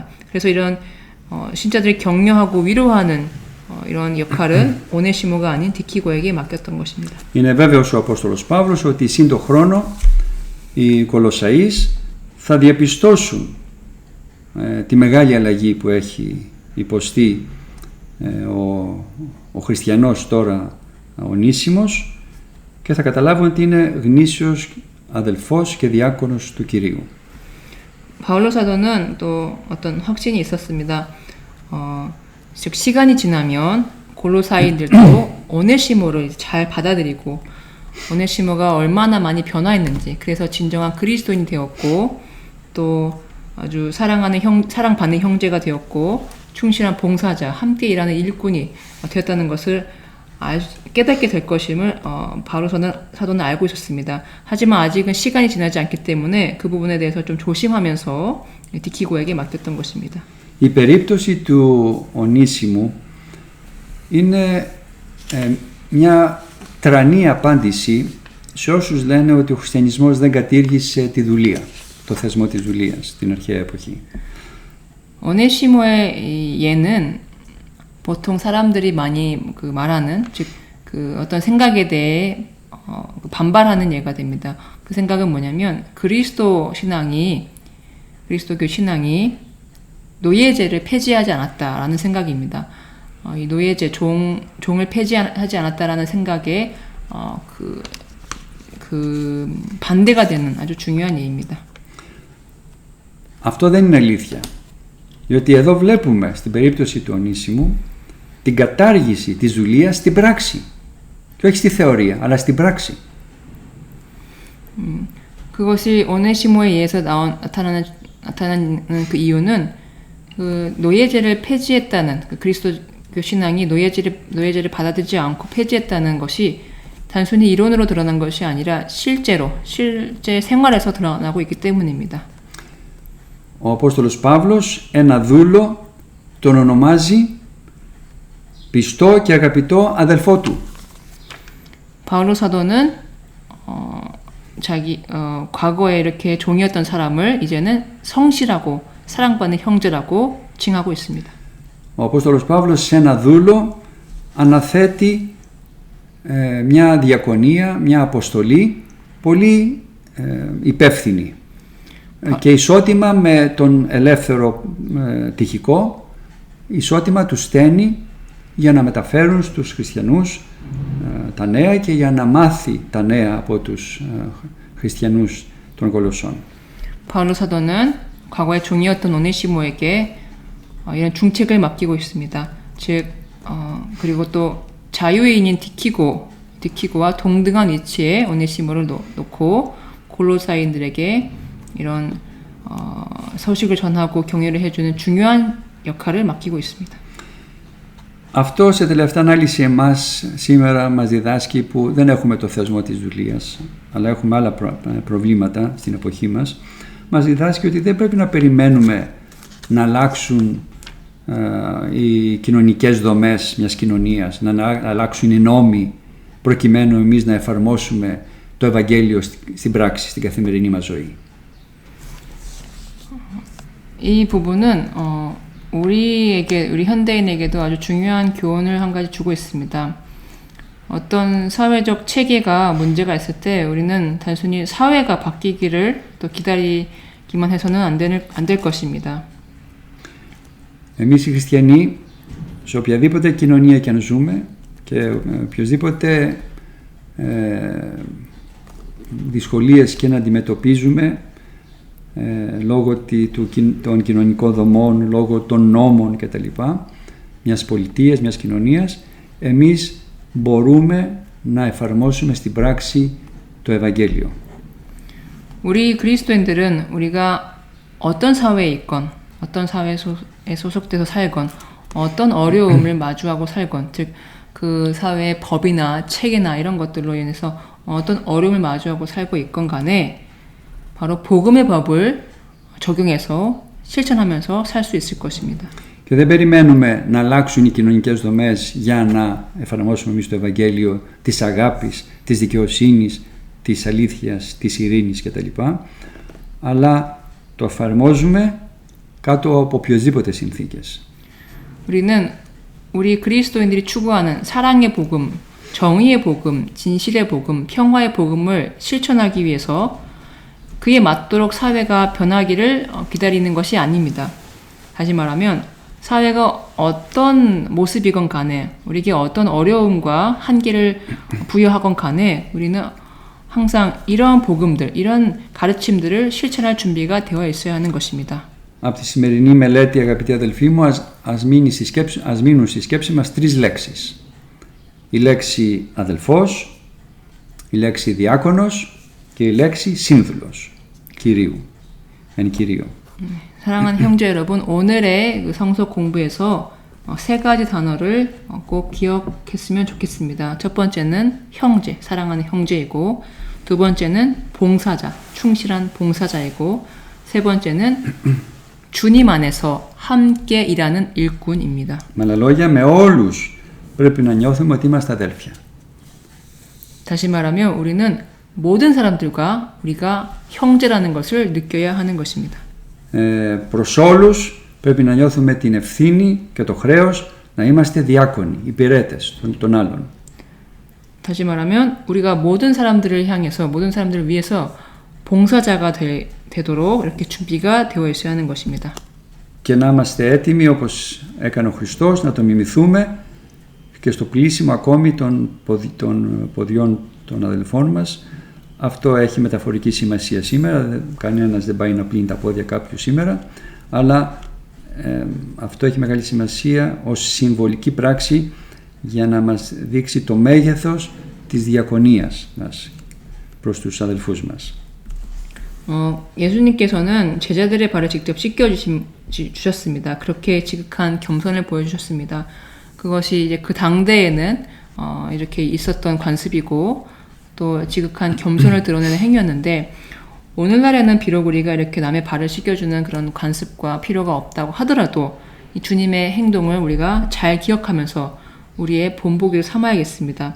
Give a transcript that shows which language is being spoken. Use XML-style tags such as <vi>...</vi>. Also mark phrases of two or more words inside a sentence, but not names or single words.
<ko>그래서 이런 신자들을 격려하고 위로하는 이런 역할은 오네시모가 아닌 디키고에게 맡겼던 것입니다.</ko> <el>Είναι βέβαιος ο Απόστολος Παύλος ότι σύν το χρόνο οι Κολοσσαείς θα διαπιστώσουν τη μεγάλη αλλαγή που έχει υποστεί ο χριστιανός τώρα Ονήσιμος και θα καταλάβουν ότι είναι γνήσιος αδελφός και διάκονος του Κυρίου.</el> <ko>바울로 사도는 또 어떤 확신이 있었습니다. 즉 시간이 지나면 골로사인들도 오네시모를 잘 받아들이고 오네시모가 얼마나 많이 변화했는지, 그래서 진정한 그리스도인이 되었고 또 아주 사랑받는 형제가 되었고 충실한 봉사자, 함께 일하는 일꾼이 되었다는 것을 깨닫게 될 것임을 바울로 사도는 알고 있었습니다. 하지만 아직은 시간이 지나지 않기 때문에 그 부분에 대해서 좀 조심하면서 디키고에게 맡겼던 것입니다.</ko> <el>Η περίπτωση του Ονήσιμου είναι μια τρανή απάντηση σε όσους λένε ότι ο χριστιανισμός δεν κατήργησε τη δουλεία, το θεσμό της δουλείας στην αρχαία εποχή.</el> <ko>오네시모의 예는 보통 사람들이 많이 말하는, 즉 어떤 생각에 대해 반발하는 예가 됩니다. 그 생각은 뭐냐면 그리스도교 신앙이 노예제를 폐지하지 않았다라는 생각입니다. 이 노예제, 종을 폐지하지 않았다라는 생각에 그 반대가 되는 아주 중요한 예입니다.</ko> <el>Αυτό δεν είναι αλήθεια. Διότι εδώ βλέπουμε στην περίπτωση του Ονήσιμου την κατάργηση της δουλείας στην πράξη. Και όχι στη θεωρία, αλλά στην πράξη.</el> <ko>그것이 오네시모에 의해서 나타나는 그 이유는 그 노예제를 폐지했다는 그 그리스도교 신앙이 노예제를 받아들이지 않고 폐지했다는 것이 단순히 이론으로 드러난 것이 아니라 실제 생활에서 드러나고 있기 때문입니다.</ko> <el>Ο Απόστολος Παύλος ένα δούλο τον ονομάζει πιστό και αγαπητό αδελφό του.</el> <ko>바울로 사도는 과거에 이렇게 종이었던 사람을 이제는 성실하고 사랑받는 형제라고 칭하고 있습니다.</ko> <el>Ο Απόστολος Παύλος σε ένα δούλο αναθέτει μια διακονία, μια αποστολή πολύ υπεύθυνη και ισότιμα με τον ελεύθερο τυχικό, ισότιμα τους στέλνει για να μεταφέρουν στους χριστιανούς τα νέα και για να μάθει τα νέα από τους χριστιανούς των Κολοσσών.</el> <ko>바울로 사도는 과거에 종이었던 오네시모에게 이런 중책을 맡기고 있습니다. 즉 그리고 또 자유인인 디키고와 동등한 위치에 오네시모를 놓고 골로사인들에게 이런 소식을 전하고 격려를 해주는 중요한 역할을 맡기고 있습니다.</ko> <el>Αυτό σε τελευταία ανάλυση εμάς σήμερα μας διδάσκει που δεν έχουμε το θεσμό της δουλείας, αλλά έχουμε άλλα προβλήματα στην εποχή μας. Μας διδάσκει ότι δεν πρέπει να περιμένουμε να αλλάξουν οι κοινωνικές δομές μιας κοινωνίας, να αλλάξουν οι νόμοι προκειμένου εμείς να εφαρμόσουμε το Ευαγγέλιο στην πράξη, στην καθημερινή μας ζωή.</el> <ko>이 부분은 우리 현대인에게도 아주 중요한 교훈을 한 가지 주고 있습니다. 어떤 사회적 체계가 문제가 있을 때 우리는 단순히 사회가 바뀌기를 또 기다리기만 해서는 안 될 것입니다.</ko> <el>Εμείς οι χριστιανοί, σε οποιαδήποτε κοινωνία και αν ζούμε και οποιοσδήποτε δυσκολίες και να αντιμετωπίζουμε λόγω των κοινωνικών δομών, λόγω των νόμων κτλ. Μιας πολιτείας, μιας κοινωνίας, εμείς μπορούμε να εφαρμόσουμε στην πράξη το Ευαγγέλιο.</el> <ko>우리 그리스도인들은 우리가 어떤 사회에 있건 어떤 사회에 소속돼서 살건 어떤 어려움을 마주하고 살건 즉 그 사회의 법이나 체계나 이런 것들로 인해서 어떤 어려움을 마주하고 살고 있건 간에 바로 복음의 법을 적용해서 실천하면서 살 수 있을 것입니다.</ko> <el>Και δεν περιμένουμε να αλλάξουν οι κοινωνικές δομές για να εφαρμόσουμε εμείς το Ευαγγέλιο της αγάπης, της δικαιοσύνης, της αλήθειας, της ειρήνης κτλ. Αλλά το εφαρμόζουμε κάτω από οποιοσδήποτε συνθήκες.</el> <ko>우리 그리스도인들이 추구하는 사랑의 복음, 정의의 복음, 진실의 복음, 평화의 복음을 실천하기 위해서 그에 맞도록 사회가 변하기를 기다리는 것이 아닙니다. 다시 말하면 사회가 어떤 모습이건 간에 우리에게 어떤 어려움과 한계를 부여하건 간에 우리는 항상 이러한 복음들, 이런 가르침들을 실천할 준비가 되어 있어야 하는 것입니다.</ko> <el>Από τη σημερινή μελέτη, αγαπητοί αδελφοί μου, ας μείνουν στη σκέψη μας τρεις λέξεις. Η λέξη αδελφός, η λέξη διάκονος και η λέξη σύνδουλος, Κυρίου, εν Κυρίω.</el> <ko>사랑하는 형제 여러분, 오늘의 그 성서 공부에서 세 가지 단어를 꼭 기억했으면 좋겠습니다. 첫 번째는 형제, 사랑하는 형제이고, 두 번째는 봉사자, 충실한 봉사자이고, 세 번째는 주님 안에서 함께 일하는 일꾼입니다.</ko> <el>Με άλλα λόγια, με όλους πρέπει να νιώθουμε ότι είμαστε αδέλφια.</el> <ko>다시 말하면 우리는 모든 사람들과 우리가 형제라는 것을 느껴야 하는 것입니다.</ko> <el>Προς όλους πρέπει να νιώθουμε την ευθύνη και το χρέος να είμαστε διάκονοι, υπηρέτες των άλλων.</el> <ko>다시 말하면 우리가 모든 사람들을 향해서 모든 사람들을 위해서 봉사자가 되도록 이렇게 준비가 되어 있어야 하는 것입니다.</ko> <el>Και να είμαστε έτοιμοι όπως έκανε ο Χριστός να το μιμηθούμε και στο πλήσιμο ακόμη των ποδιών των αδελφών μας. Αυτό έχει μεταφορική σημασία σήμερα, κανένας δεν πάει να πλύνει τα πόδια κάποιου σήμερα, αλλά αυτό έχει μεγάλη σημασία ως συμβολική πράξη για να μας δείξει το μέγεθος της διακονίας μας προς τους αδελφούς μας.</el> <ko>예수님께서는 제자들의 발을 직접 씻겨주셨습니다. 그렇게 지극한 겸손을 보여주셨습니다. 그것이 이제 그 당대에는 이렇게 있었던 관습이고 또 지극한 겸손을 드러내는 행위였는데 오늘날에는 비록 우리가 이렇게 남의 발을 씻겨주는 그런 관습과 필요가 없다고 하더라도 이 주님의 행동을 우리가 잘 기억하면서 우리의 본보기를 삼아야겠습니다.</ko>